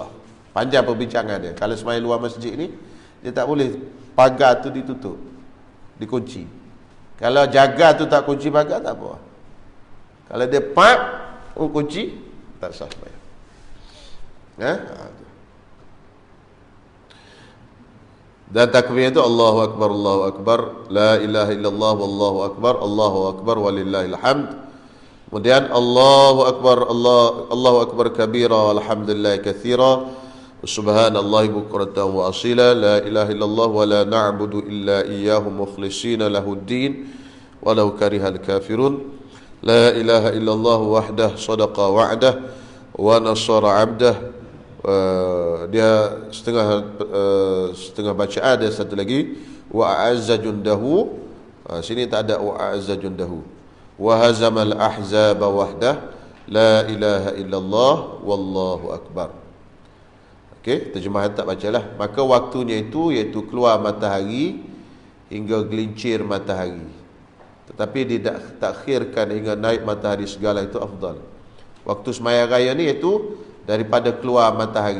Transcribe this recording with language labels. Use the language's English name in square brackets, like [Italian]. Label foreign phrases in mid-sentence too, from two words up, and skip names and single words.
[Malay] Panjang perbincangan dia. Kalau sembahyang luar masjid ni, dia tak boleh pagar tu ditutup, dikunci. Kalau jaga tu tak kunci pagar, tak apa. Kalau dia kunci, tak sah sembahyang. Dan takbir itu [Arabic] الله أكبر الله أكبر لا إله إلا الله والله أكبر الله أكبر ولله الحمد. Kemudian الله أكبر الله أكبر كبيرا الحمد لله كثيرا, سبحان الله بكرة وأصيلا لا إله إلا الله ولا نعبد إلا إياه مخلصين له الدين ولو كره الكافرون. لا إله إلا الله وحده صدق وعده ونصر عبده. [Malay] Dia setengah bacaan ada satu lagi, [Arabic] وأعز جنده. [Malay] Sini tak ada [Arabic] وأعز جنده وهزم الأحزاب وحده لا إله إلا الله والله أكبر. [Malay] Okey, terjemahan tak bacalah. Maka waktunya itu iaitu keluar matahari hingga gelincir matahari. Tetapi ditakhirkan hingga naik matahari segala itu afdal. Waktu sembahyang raya ni iaitu daripada keluar matahari.